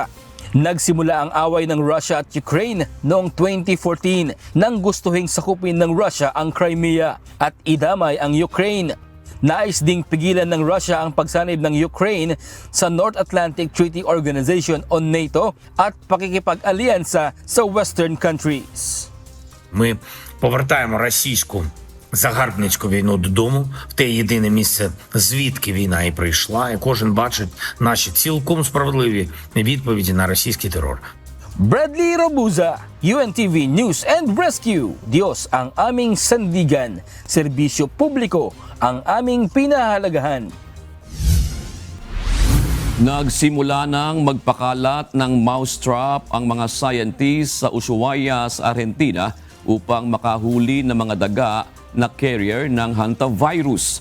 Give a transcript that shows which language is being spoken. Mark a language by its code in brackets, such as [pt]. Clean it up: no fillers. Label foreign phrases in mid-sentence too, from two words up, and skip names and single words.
[tl] Nagsimula ang away ng Russia at Ukraine noong 2014 nang gustuhing sakupin ng Russia ang Crimea at idamay ang Ukraine. Nais ding pigilan ng Russia ang pagsanib ng Ukraine sa North Atlantic Treaty Organization o NATO at pakikipag-alyansa sa [en] Western countries. [uk] Ми повертаємо російську загарбницьку війну додому, в те єдине місце, звідки війна і прийшла, і кожен бачить наші цілком справедливі відповіді на російський терор. [tl] Bradley Robuza, UNTV News and Rescue. Diyos ang aming sandigan, serbisyo publiko ang aming pinahalagahan. Nagsimula nang magpakalat ng mousetrap ang mga scientists sa Ushuaia sa Argentina upang makahuli ng mga daga na carrier ng hantavirus.